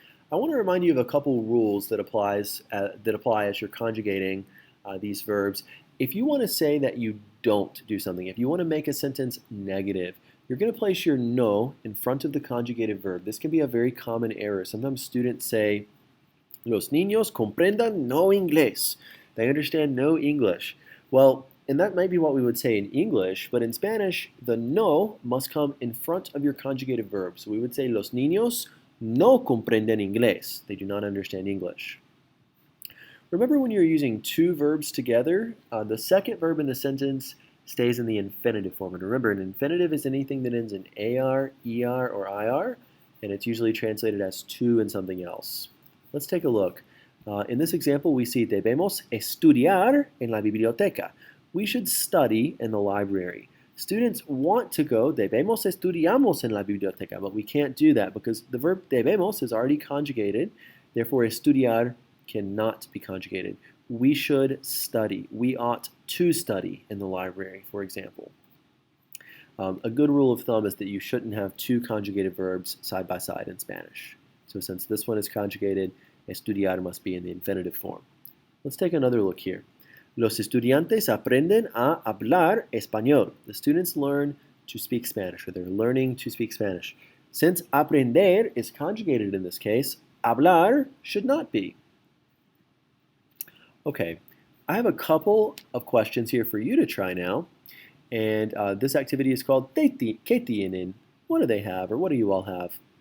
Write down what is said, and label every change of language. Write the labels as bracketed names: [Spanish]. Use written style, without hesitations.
[English] I want to remind you of a couple rules that apply as you're conjugating these verbs. If you want to say that you don't do something, if you want to make a sentence negative, you're going to place your no in front of the conjugated verb. This can be a very common error. Sometimes students say, [Spanish] los niños comprendan no inglés. [English] They understand no English. Well, and that might be what we would say in English, but in Spanish, the no must come in front of your conjugated verb. So we would say, [Spanish] los niños no comprenden inglés. [English] They do not understand English. Remember when you're using two verbs together, the second verb in the sentence stays in the infinitive form. And remember, an infinitive is anything that ends in AR, ER, or IR, and it's usually translated as to and something else. Let's take a look. In this example, we see [Spanish] debemos estudiar en la biblioteca. [English] We should study in the library. Students want to go, [Spanish] debemos estudiamos en la biblioteca, [English] but we can't do that because the verb debemos is already conjugated. Therefore, estudiar cannot be conjugated. We should study. We ought to study in the library, for example. A good rule of thumb is that you shouldn't have two conjugated verbs side by side in Spanish. So since this one is conjugated, estudiar must be in the infinitive form. Let's take another look here. [Spanish] Los estudiantes aprenden a hablar español. [English] The students learn to speak Spanish, or they're learning to speak Spanish. Since aprender is conjugated in this case, hablar should not be. Okay, I have a couple of questions here for you to try now. And this activity is called [Spanish] ¿Qué tienen? [English] What do they have, or what do you all have?